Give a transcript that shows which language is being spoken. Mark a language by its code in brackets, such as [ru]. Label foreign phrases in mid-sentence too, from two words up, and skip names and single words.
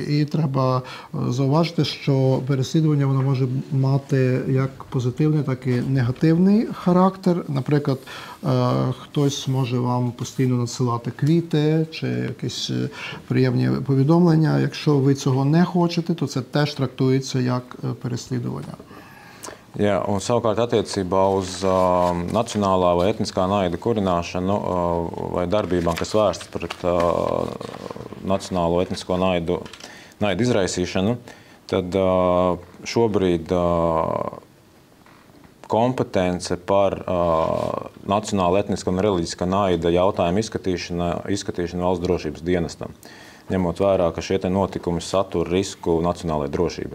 [uk] І треба зауважити, що переслідування воно може мати як позитивний, так і негативний характер. Наприклад, хтось може вам постійно надсилати квіти чи якісь приємні повідомлення. Якщо ви цього не хочете, то це теж трактується як переслідування. [lv] Jā, un savukārt attiecībā uz nacionālā vai etniskā naida kurināšanu vai darbībām, kas vērstas pret nacionālo etnisko naidu izraisīšanu, tad šobrīd kompetence par nacionāla, etniska un reliģiska naida jautājumu izskatīšanu valsts drošības dienestam, ņemot vērā, ka šie notikumi satur risku nacionālajai drošībai.